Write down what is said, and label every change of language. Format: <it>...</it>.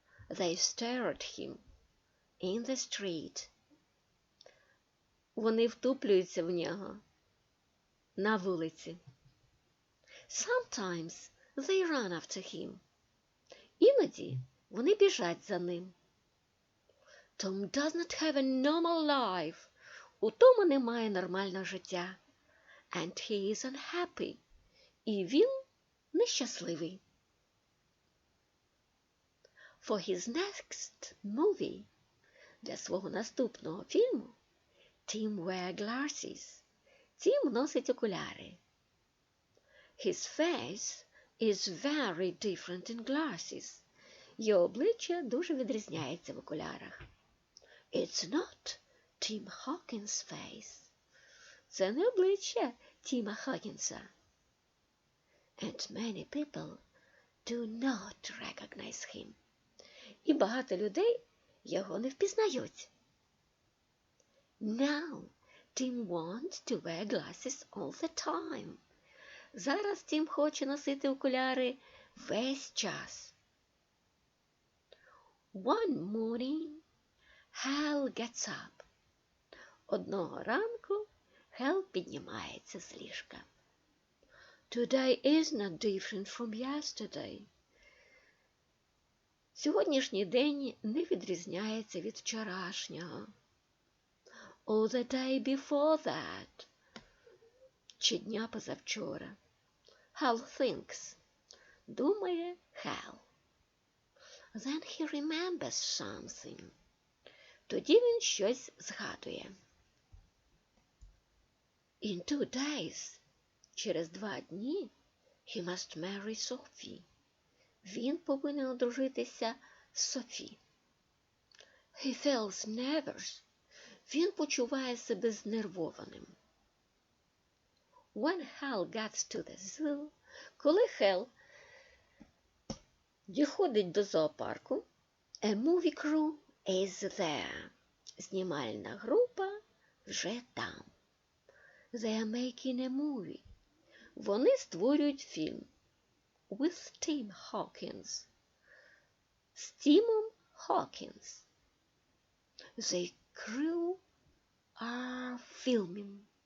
<en>They stare at him. In the street.</en> <uk>Вони втуплюються в нього. На вулиці.</uk> <en>Sometimes They run after him.</en> <uk>Іноді вони біжать за ним.</uk> <en>Tom does not have a normal life.</en> <uk>У Тома немає нормального життя.</uk> <en>And he is unhappy.</en> <uk>І він нещасливий.</uk> <en>For his next movie,</en> <uk>для свого наступного фільму,</uk> <en>Tim wears glasses.</en> <uk>Тім носить окуляри.</uk> <en>His face is very different in glasses.</en> <uk>Його обличчя дуже відрізняється в окулярах.</uk> <en>It's not Tim Hawkins' face.</en> <uk>Це не обличчя Тіма Хокінса.</uk> <en>And many people do not recognize him.</en> <uk>І багато людей його не впізнають.</uk> <en>Now, Tim wants to wear glasses all the time.</en> <uk>Зараз Тім хоче носити окуляри весь час.</uk> <en>One morning, Hal gets up.</en> <uk>Одного ранку Хел піднімається з ліжка.</uk> <en>Today is not different from yesterday.</en> <uk>Сьогоднішній день не відрізняється від вчорашнього.</uk> <en>Or the day before that.</en> <uk>Чи дня позавчора.</uk> <en>Hal thinks.</en> <uk>Думає Hal.</uk> <en>Then he remembers something.</en> <uk>Тоді він щось згадує.</uk> <en>In 2 days,</en> <uk>через 2 дні,</uk> <en>he must marry Sophie.</en> <uk>Він повинен одружитися з Софі.</uk> <en>He feels nervous.</en> <uk>Він почуває себе знервованим.</uk> <en>When Hal gets to the zoo,</en> <uk>коли Хел доходить до зоопарку,</uk> <en>a movie crew is there.</en> <uk>Знімальна група вже там.</uk> <en>They are making a movie.</en> <uk>Вони створюють фільм.</uk> <en>With Tim Hawkins.</en> <uk>З Тімом Хокінс.</uk> <en>The crew are filming.</en>